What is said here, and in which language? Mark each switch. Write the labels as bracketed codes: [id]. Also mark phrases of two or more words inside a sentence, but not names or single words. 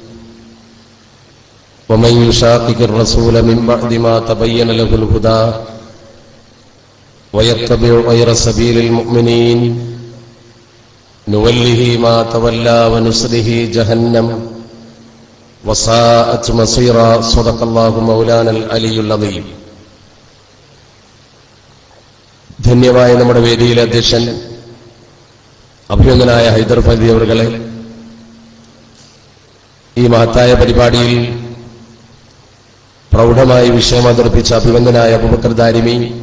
[ar] ومن يشاقق الرسول من بعد ما تبين له الهدى ويتبع غير سبيل المؤمنين نوله ما تولى ونصله جهنم وساءت مصيرا. صدق الله مولانا العلي العظيم. [ml] ധന്യമായ നമ്മുടെ വേദിയിലെ അധ്യക്ഷൻ അഭിനന്ദനായ ഹൈദർ ഫൈദി അവറുകളെ, ഈ മഹത്തായ പരിപാടിയിൽ പ്രൗഢമായി വിഷയം അവതരിപ്പിച്ച അഭിനന്ദനായ അബൂബക്കർ ദാരിമി,